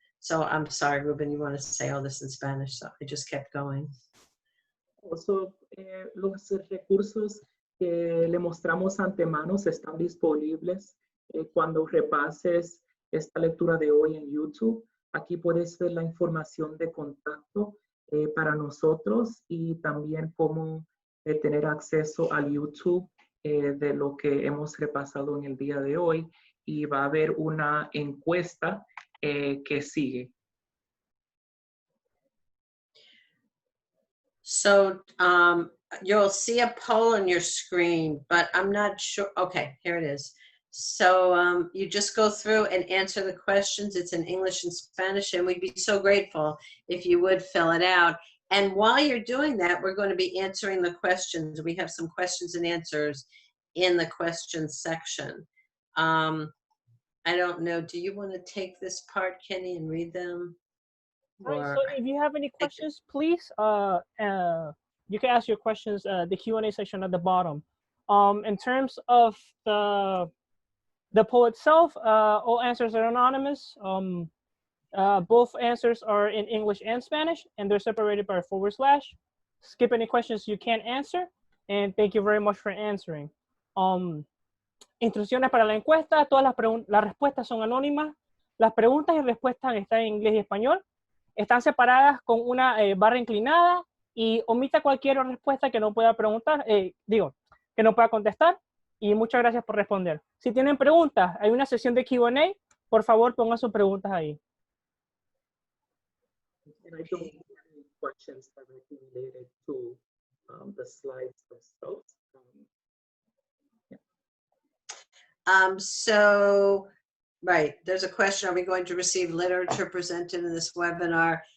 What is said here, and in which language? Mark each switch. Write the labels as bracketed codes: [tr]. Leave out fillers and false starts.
[en] So I'm sorry, Ruben, you want to say all this in Spanish, so I just kept going. [es] Also, los recursos que le mostramos antemano están disponibles cuando repases esta lectura de hoy en YouTube. Aquí puedes ver la información de contacto para nosotros y también cómo tener acceso al YouTube de lo que hemos repasado en el día de hoy. Y va a haber una encuesta que sigue. [en] So you'll see a poll on your screen, but I'm not sure. Okay, here it is. So you just go through and answer the questions. It's in English and Spanish, and we'd be so grateful if you would fill it out. And while you're doing that, we're going to be answering the questions. We have some questions and answers in the questions section. I don't know. Do you want to take this part, Kenny, and read them? All right, so if you have any questions, please, you can ask your questions, the Q&A section at the bottom. In terms of the poll itself, all answers are anonymous. Both answers are in English and Spanish, and they're separated by a /. Skip any questions you can't answer, and thank you very much for answering. [es] Instrucciones para la encuesta, todas las respuestas son anónimas. Las preguntas y respuestas están en inglés y español. Están separadas con una barra inclinada y omita cualquier respuesta que no pueda preguntar, que no pueda contestar. Y muchas gracias por responder. Si tienen preguntas, hay una sesión de Q&A. Por favor, pongan sus preguntas ahí. [en] And I don't have any questions directly related to the slides themselves. So, right, there's a question, are we going to receive literature presented in this webinar?